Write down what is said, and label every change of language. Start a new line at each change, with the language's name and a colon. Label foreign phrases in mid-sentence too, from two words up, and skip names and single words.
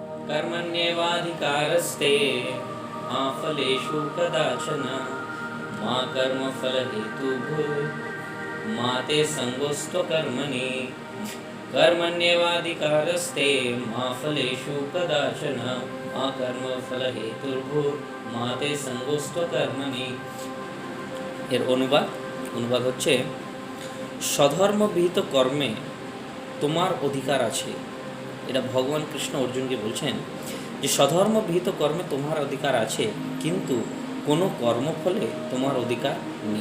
Sanskrit: कर्मण्येवाधिकारस्ते मा फलेषु कदाचन मा कर्मफलहेतुर्भूर् मा ते संगोऽस्त्वकर्मणि कर्मण्येवाधिकारस्ते मा फलेषु कदाचन मा कर्मफलहेतुर्भूर् मा ते संगोऽस्त्वकर्मणि।
Bangla: এর অনুবাদ হচ্ছে, স্বধর্মবিহিত কর্মে তোমার অধিকার আছে। এটা ভগবান কৃষ্ণ অর্জুনকে বলছেন যে স্বধর্মবিহিত কর্মে তোমার অধিকার আছে, কিন্তু কোনো কর্মফলে তোমার অধিকার নেই।